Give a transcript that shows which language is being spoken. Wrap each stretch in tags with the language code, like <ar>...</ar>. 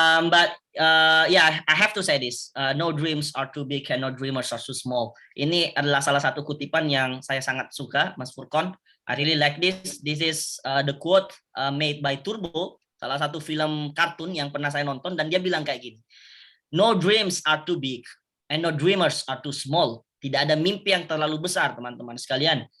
<en>But yeah, I have to say this. No dreams are too big and no dreamers are too small.</en> <id>Ini adalah salah satu kutipan yang saya sangat suka, Mas Furkon.</id> <en>I really like this. This is the quote made by Turbo,</en> <id>salah satu film kartun yang pernah saya nonton, dan dia bilang kayak gini.</id> <en>No dreams are too big and no dreamers are too small.</en> <id>Tidak ada mimpi yang terlalu besar, teman-teman sekalian.</id>